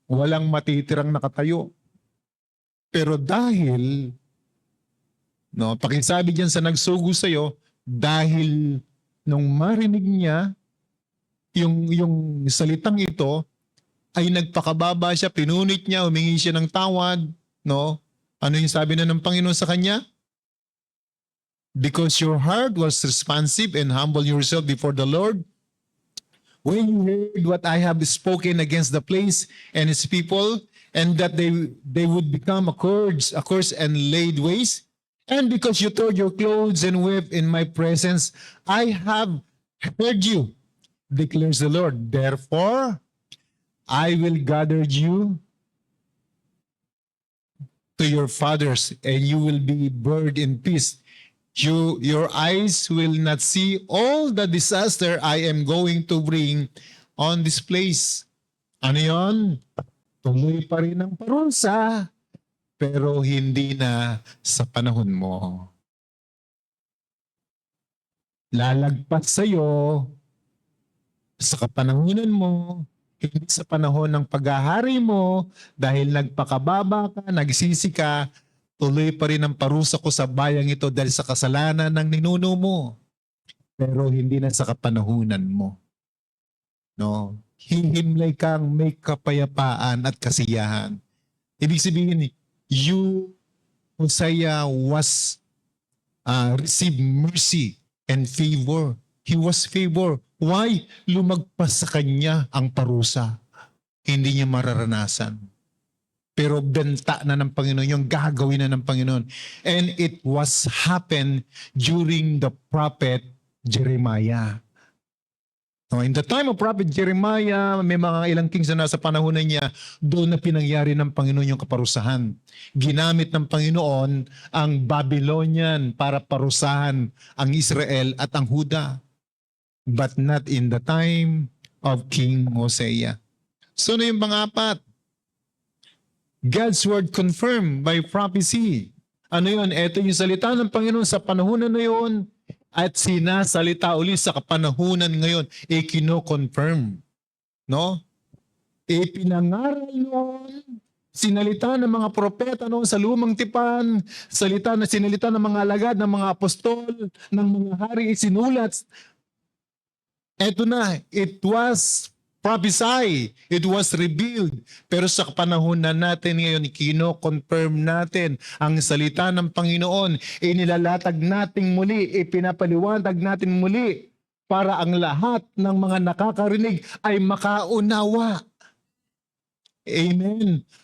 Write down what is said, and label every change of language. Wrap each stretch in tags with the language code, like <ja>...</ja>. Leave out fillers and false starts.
<tl>Walang matitirang nakatayo. Pero dahil, no, pakisabi diyan sa nagsugo sa'yo, dahil nung marinig niya yung salitang ito, ay nagpakababa siya, pinunit niya, humingi siya ng tawad, no? Ano yung sabi na ng Panginoon sa kanya?</tl> <en>Because your heart was responsive and humble yourself before the Lord, when you heard what I have spoken against the place and its people, and that they would become accursed and laid waste, and because you tore your clothes and wept in my presence, I have heard you, declares the Lord. Therefore, I will gather you to your fathers, and you will be buried in peace. Your eyes will not see all the disaster I am going to bring on this place.</en> <tl>Ano yon? Tuloy pa rin ang parusa, pero hindi na sa panahon mo. Lalagpas sa'yo sa kapanahunan mo, hindi sa panahon ng paghahari mo, dahil nagpakababa ka, nagsisi ka, tuloy pa rin ang parusa ko sa bayang ito dahil sa kasalanan ng ninuno mo. Pero hindi na sa kapanahunan mo. No? Hihimlay kang may kapayapaan at kasiyahan. Ibig sabihin,</tl> <en>Hosea was received mercy and favor. He was favored. Why?</en> <tl>Lumagpas sa kanya ang parusa. Hindi niya mararanasan. Pero benta na ng Panginoon, yung gagawin na ng Panginoon.</tl> <en>And it was happened during the prophet Jeremiah. So in the time of prophet Jeremiah,</en> <tl>may mga ilang kings na nasa panahon na niya, doon na pinangyari ng Panginoon yung kaparusahan. Ginamit ng Panginoon ang Babylonian para parusahan ang Israel at ang Huda.</tl> <en>But not in the time of King Hosea. So</en> <tl>na yung pang-apat?</tl> <en>God's word confirmed by prophecy.</en> <tl>Ano yun? Ito yung salita ng Panginoon sa panahunan na yun at sinasalita ulit sa kapanahunan ngayon. Ikino-confirm. No? Ipinangaral noon, sinalita ng mga propeta noon sa lumang tipan, sinalita ng mga alagad, ng mga apostol, ng mga hari, isinulat. Eto na,</tl> <en>it was prophesied, it was revealed.</en> <tl>Pero sa panahon na natin ngayon, kino-confirm natin ang salita ng Panginoon. Inilalatag natin muli, ipinapaliwanag natin muli para ang lahat ng mga nakakarinig ay makaunawa. Amen.</tl>